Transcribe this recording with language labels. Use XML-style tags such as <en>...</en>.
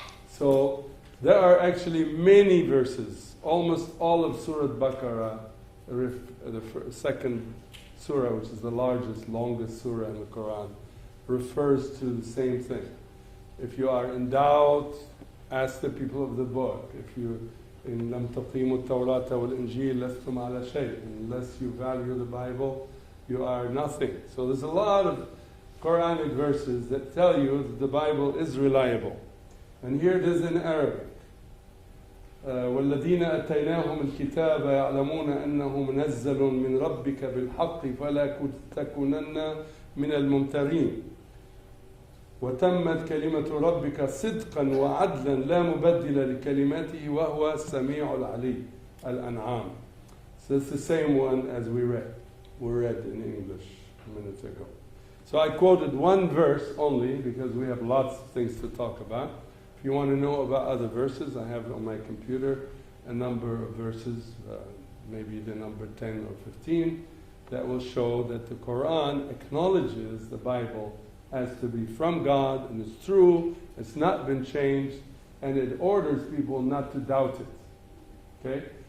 <en>So there are actually many verses. Almost all of Surah Baqarah, the second surah, which is the largest, longest surah in the Quran, refers to the same thing. If you are in doubt, ask the people of the book. If you in</en> <ar>لم تقيموا التوراة والإنجيل لستم على شيء.</ar> <en>Unless you value the Bible, you are nothing. So there's a lot of Quranic verses that tell you that the Bible is reliable. And here it is in Arabic.</en> <ar>والذين أتيناهم الكتاب يعلمون أنه منزل من ربك بالحق فلا تكونن من الممترين وتمت كلمة ربك صدقا وعدلا لا مبدل لكلماته وهو السميع العليم الأنعام.</ar> <en>So it's the same one as we read in English a minute ago. So I quoted one verse only because we have lots of things to talk about. If you want to know about other verses, I have on my computer a number of verses, maybe the number 10 or 15, that will show that the Quran acknowledges the Bible has to be from God and it's true, it's not been changed, and it orders people not to doubt it. Okay?</en>